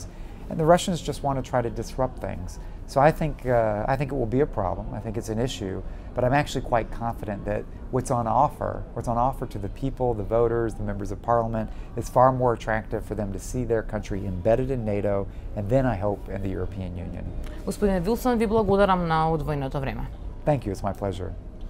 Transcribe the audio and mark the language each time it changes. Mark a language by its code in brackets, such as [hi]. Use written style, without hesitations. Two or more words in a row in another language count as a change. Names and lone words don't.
[en] And the Russians just want to try to disrupt things. So I think it will be a problem. I think it's an issue. But I'm actually quite confident that what's on offer to the people, the voters, the members of parliament, is far more attractive for them to see their country embedded in NATO and then I hope in the European Union. [mk] Господин Вилсон, ви благодарам на одвоеното време. [en] Thank you, it's my pleasure.